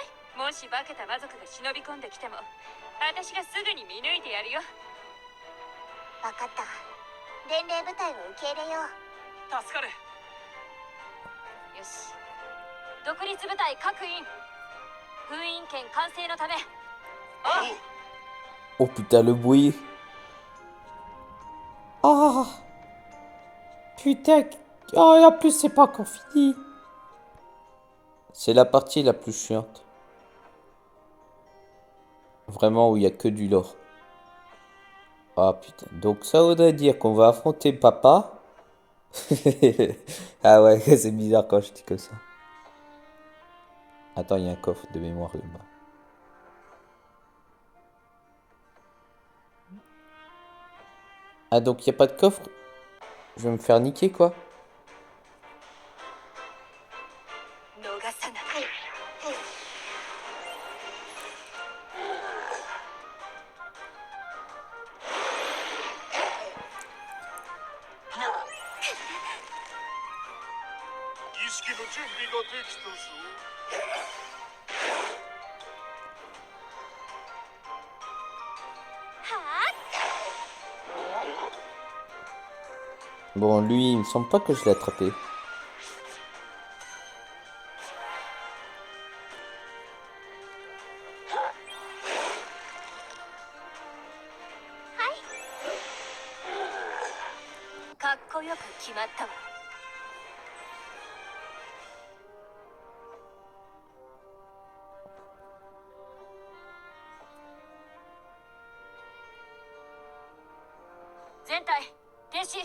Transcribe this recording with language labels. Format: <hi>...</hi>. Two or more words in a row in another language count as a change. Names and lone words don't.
<ja>もし化けた魔族が忍び込んできても私がすぐに見抜いてやるよ。分かった。伝令部隊を受け入れよう。助かる。よし、独立部隊各員封印権完成のため。</ja> <fr>Oh putain, le bruit. Ah. Putain. Oh, et en plus, c'est pas encore fini. C'est la partie la plus chiante. Vraiment, où il y a que du lore. Ah putain. Donc ça voudrait dire qu'on va affronter papa. Ah ouais, c'est bizarre quand je dis comme ça. Attends, il y a un coffre de mémoire là-bas. Ah donc il n'y a pas de coffre? Je vais me faire niquer quoi?</fr> <ja>逃さない。儀式の準備ができたぞ。</ja> <fr>Bon, lui, il me semble pas que je l'ai attrapé. Hi.</fr> <ja>かっこよく決まったわ。全体停止。</ja>